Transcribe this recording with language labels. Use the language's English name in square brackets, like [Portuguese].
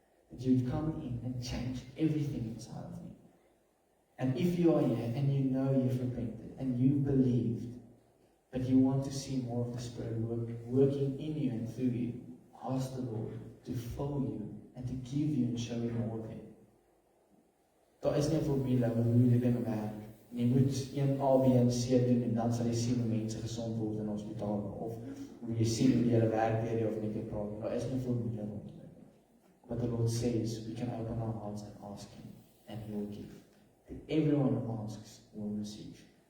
[English] That you'd come in and change everything inside of me. And if you are here and you know you've repented and you believed, but you want to see more of the Spirit working in you and through you, ask the Lord to fill you and to give you and show you more of Him. [Afrikaans] Daar is nie 'n formule oor hoe dit dinge werk. Jy moet 1 A, B en C doen en dan sal jy sien hoe mense gesond word in hospitale, of hoe jy sien hoe die Here werk deur jou of net praat. Daar is nie 'n formule rond dit. [English] But the Lord says we can open our hearts and ask Him, and He will give. To everyone who asks will receive.